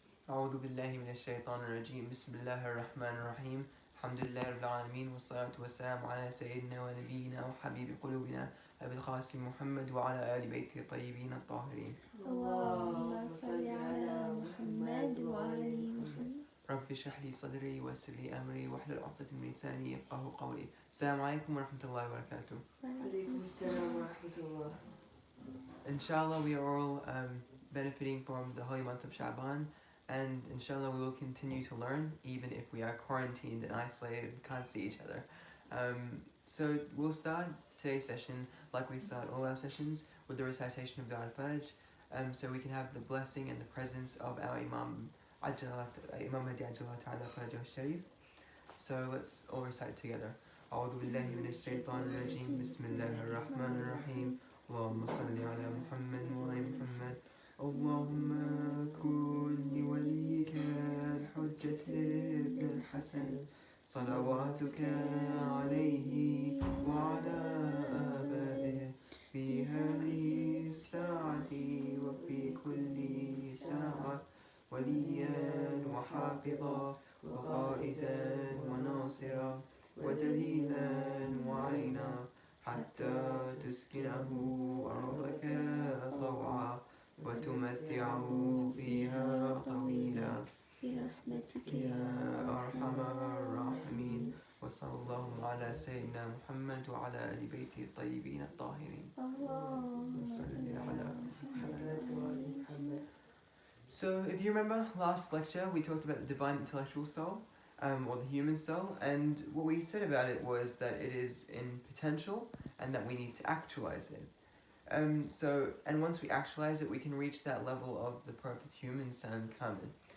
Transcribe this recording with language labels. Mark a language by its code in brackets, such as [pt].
[ar] أعوذ بالله من الشيطان الرجيم بسم الله الرحمن الرحيم الحمد لله رب العالمين والصلاة والسلام على سيدنا ونبينا وحبيب قلوبنا أبي القاسم محمد وعلى آل بيته الطيبين الطاهرين اللهم صل على محمد وعلى محمد. رب اشرح لي صدري ويسر لي أمري واحلل عقدة من لساني يفقهوا قولي. السلام عليكم ورحمة الله وبركاته. عليكم السلام ورحمة الله. [en] Inshallah, we are all benefiting from the holy month of Sha'ban, and inshallah we will continue to learn even if we are quarantined and isolated and can't see each other. So we'll start today's session like we start all our sessions with the recitation of Dua al-Faraj, so we can have the blessing and the presence of our Imam Mahdi Ajjallah Ta'ala Farajah Sharif. So let's all recite together. [ar] أعوذ بالله من الشيطان الرجيم بسم الله الرحمن الرحيم اللهم صل على محمد وعلى محمد اللهم كن لوليك الحجة ابن الحسن صلواتك عليه وعلى آبائه في هذه الساعة وفي كل ساعة وليا وحافظا وقائدا وناصرا ودليلا وعينا حتى تسكنه أرضك طوعا وتمتعه فيها طويلا برحمتك يا أرحم الراحمين. وصلى الله على سيدنا محمد وعلى آل بيته الطيبين الطاهرين. اللهم صل على محمد وعلى محمد. [en] So if you remember last lecture we talked about the divine intellectual soul, or the human soul, and what we said about it was that it is in potential and that we need to actualize it. And once we actualize it, we can reach that level of the perfect human son Kamil.